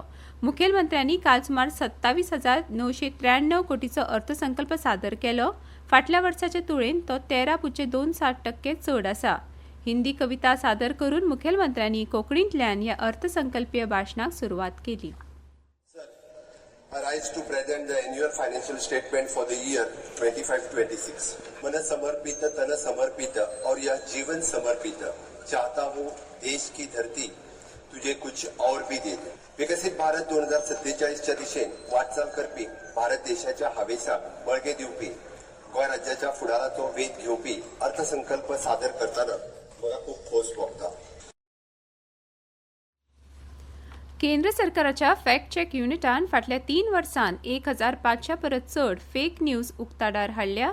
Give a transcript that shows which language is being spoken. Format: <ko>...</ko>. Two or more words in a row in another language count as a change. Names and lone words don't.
<kok>मुखेलमंत्र्यांनी काल सुमार 27,993 कोटीचो अर्थसंकल्प सादर केलो. फाटल्या वर्साचे तुळेन तो 13.27% चड आसा. हिंदी कविता सादर करून मुखेलमंत्र्यांनी कोंकणींतल्यान ह्या अर्थसंकल्पीय भाशणाक सुरवात केली.</kok> <en>I rise to present the annual financial statement for the year 25-26.</en> <hi>मन समर्पित तन समर्पित और यह जीवन समर्पित चाहता हूँ देश की धरती तुझे कुछ और भी दे दे.</hi> <kok>विकसित भारत 2047च्या दिशेन वाटचाल करपी भारत देशाच्या हावेसाक बळगे दिवपी गोंय राज्याच्या फुडाराचो वेध घेवपी अर्थसंकल्प सादर करताना म्हाका खूप खोस भोगता. केंद्र सरकाराच्या फॅक्ट चेक युनिटान फाटल्या 3 वर्सांत 1,500 परस चड</kok> <en>fake news</en> <kok>उक्ताडार हाडल्या.</kok>